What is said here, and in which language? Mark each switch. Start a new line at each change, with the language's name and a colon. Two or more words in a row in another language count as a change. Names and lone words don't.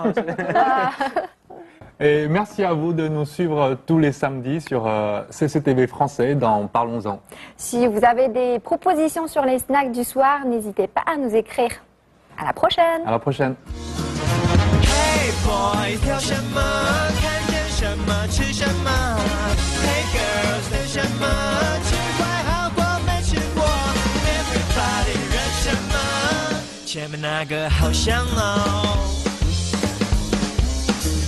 French: Et merci à vous de nous suivre tous les samedis sur CCTV français dans Parlons-en. Si vous avez des propositions sur les snacks du soir, n'hésitez pas à nous écrire. À la prochaine. À la prochaine.
English: Hey boys,
Chinese: 挑什么？看见什么？吃什么 ？
English: Hey girls，
Chinese: 等什么？吃快好过没吃过 ？Everybody， 热什么？前面那个好香哦。